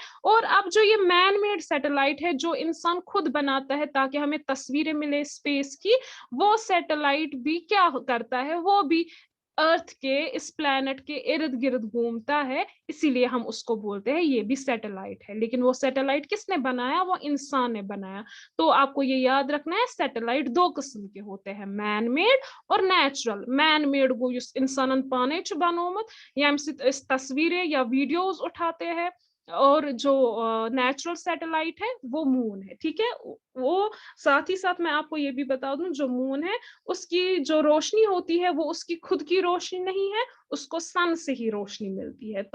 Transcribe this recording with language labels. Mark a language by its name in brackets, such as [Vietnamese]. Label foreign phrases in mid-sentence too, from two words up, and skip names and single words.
[Hindi] और अब जो ये [English] man made [Hindi] सैटेलाइट है, जो इंसान खुद बनाता है ताकि हमें तस्वीरें मिले स्पेस की, वो सैटेलाइट भी क्या करता है, वो भी अर्थ के इस प्लैनेट के इर्द गिर्द घूमता है, इसीलिए हम उसको बोलते हैं ये भी सैटेलाइट है। लेकिन वो सैटेलाइट किसने बनाया? वो इंसान ने बनाया। तो आपको ये याद रखना है, सैटेलाइट दो किस्म के होते हैं, [English] man made [Hindi] और नेचुरल। [English] man made [Kashmiri] गो युस इंसानन पाने च बनोमुत, यम सित इस [Hindi] तस्वीरें या वीडियोस उठाते हैं, और जो नेचुरल सैटेलाइट है वो मून है, ठीक है। वो साथ ही साथ मैं आपको ये भी बता दूं, जो मून है उसकी जो रोशनी होती है वो उसकी खुद की रोशनी नहीं है, उसको सन से ही रोशनी मिलती है।